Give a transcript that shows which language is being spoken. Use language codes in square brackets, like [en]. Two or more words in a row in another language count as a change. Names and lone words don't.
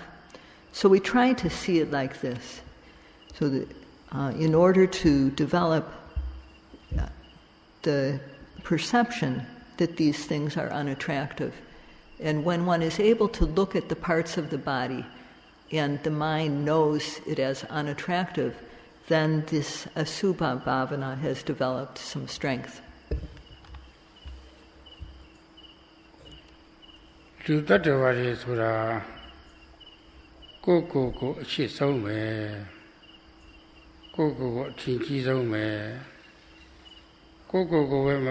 [en] So we try to see it like this, so that in order to develop the perception that these things are unattractive. And when one is able to look at the parts of the body and the mind knows it as unattractive, then this Asubha bhavana has developed some strength. [my] လူတ attva တွေဆိုတာကိုယ်အရှိဆုံးပဲကိုယ်အထင်ကြီးဆုံးပဲကိုယ်ပဲမ